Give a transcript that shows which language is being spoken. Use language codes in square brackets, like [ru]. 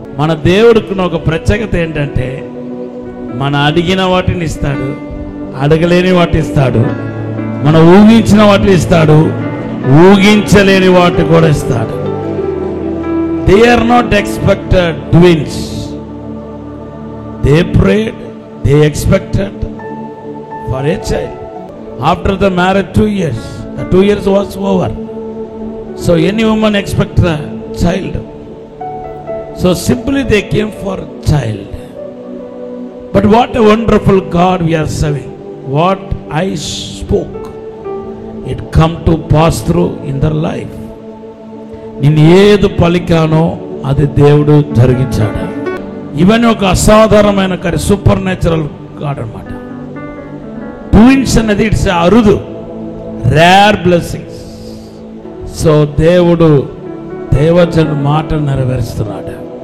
[te] మన దేవుడికి ఒక ప్రత్యేకత ఏంటంటే, మన అడిగిన వాటిని ఇస్తాడు, అడగలేని వాటిని ఇస్తాడు, మనం ఊహించిన వాటిని ఇస్తాడు, ఊహించలేని వాటి కూడా ఇస్తాడు. [en] They are not expected twins, they prayed, they expected for a child. After the marriage 2 years, the 2 years was over. So any woman expect a child. So simply they came for child. But what a wonderful God we are serving. What I spoke, it come to pass through in their life. [te] నేను ఏది పలికానో అది దేవుడు జరిగించాడు. ఇవన్నీ ఒక అసాధారణమైన super natural God అన్నమాట. Twins అనేది ఇట్స్ అరుదు, [en] Rare blessings. [te] సో దేవుడు దేవజనుడు మాట నెరవేరుస్తున్నాడు.